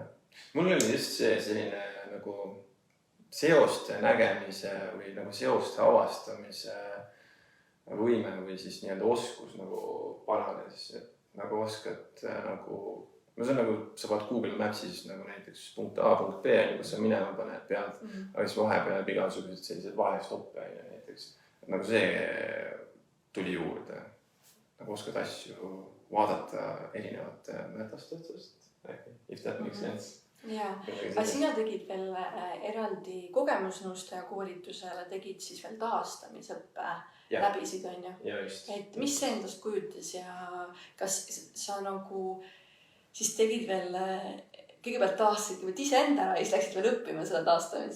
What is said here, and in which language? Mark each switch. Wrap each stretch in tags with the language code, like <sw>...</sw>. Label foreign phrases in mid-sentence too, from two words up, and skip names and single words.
<et>Mul oli just selline nagu seoste nägemise või nagu seoste avastamise võime või siis nii-öelda oskus nagu paranes, et nagu oskad nagu, no see on nagu, sa vaat Google Mapsis nagu näiteks punkt A, punkt B, kus sa minema paned pealt, aga siis vahepeal igasugused sellised vahestoppe näiteks. Nagu see tuli juurde, nagu oskad asju vaadata erinevate metastatust,</et> <en>if that makes sense.</en> <et>Jaa, aga sina tegid veel eraldi kogemusnõustaja koolitusele, tegid siis veel taastamisõppe läbisid, on ju? Ja just. Et mis see endast kujutas ja kas sa nagu siis tegid veel, kõigepealt taastasid iseenda ära ja siis läksid veel õppima seda taastamist?</et>